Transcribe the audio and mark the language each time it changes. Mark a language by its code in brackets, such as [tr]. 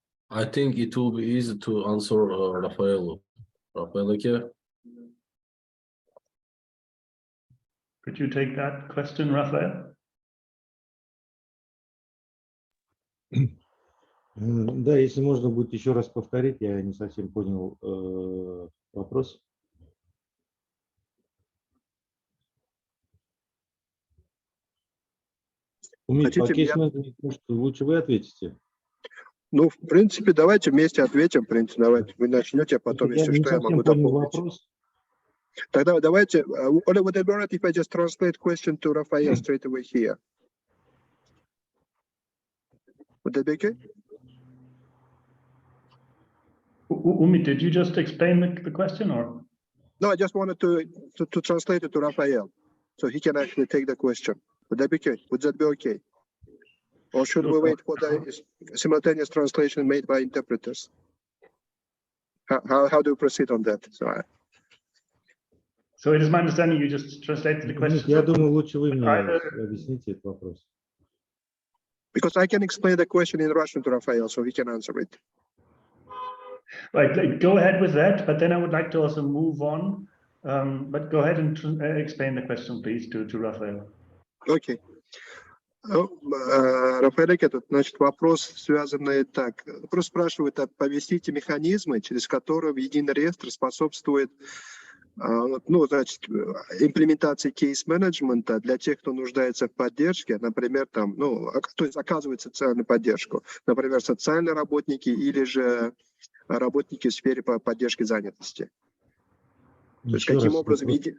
[en] I think it will be easy to answer Rafael. Rafael, okay? Could you take that question, Rafael? [ru] Да, если можно будет еще раз повторить, я не совсем понял вопрос. Умид, по кейс-менеджменту, может, лучше вы ответите? Ну, в принципе, давайте вместе ответим. В принципе, давайте вы начнете, а потом, если что, я могу дополнить. Вопрос. Тогда давайте, [en] Ola, would it be right if I just translate question to Rafael straight away here? Would that be okay? Umid, did you just explain the question, or? No, I just wanted to translate it to Rafael, so he can actually take the question. Would that be okay? Would that be okay? Or should we wait for the simultaneous translation made by interpreters? How do we proceed on that? So it is my understanding you just translated the question. [ru] Я думаю, лучше вы мне объясните этот вопрос. [en] Because I can explain the question in Russian to Rafael, so he can answer it. Right, go ahead with that, but then I would like to also move on. But go ahead and explain the question, please, to Rafael. Okay. [ru] Рафаэль, этот, значит, вопрос связанный так. Вопрос спрашивает, оповестите механизмы, через которые единый реестр способствует, ну, значит, имплементации кейс-менеджмента для тех, кто нуждается в поддержке, например, там, ну, то есть оказывает социальную поддержку, например, социальные работники или же работники в сфере поддержки занятости. То есть каким образом...